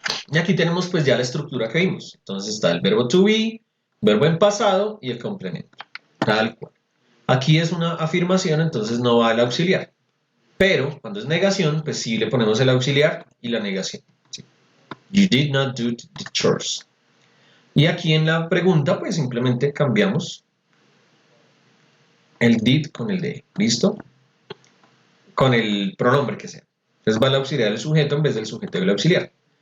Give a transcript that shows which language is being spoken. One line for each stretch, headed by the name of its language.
Spanish: Y aquí tenemos pues ya la estructura que vimos. Entonces está el verbo to be, verbo en pasado y el complemento. Tal cual. Aquí es una afirmación, entonces no va el auxiliar. Pero cuando es negación, pues sí le ponemos el auxiliar y la negación. ¿Sí?
English: You did not do the chores.
Spanish: Y aquí en la pregunta, pues simplemente cambiamos el did con el de. ¿Listo? Con el pronombre que sea. Entonces va el auxiliar del sujeto en vez del sujeto del auxiliar.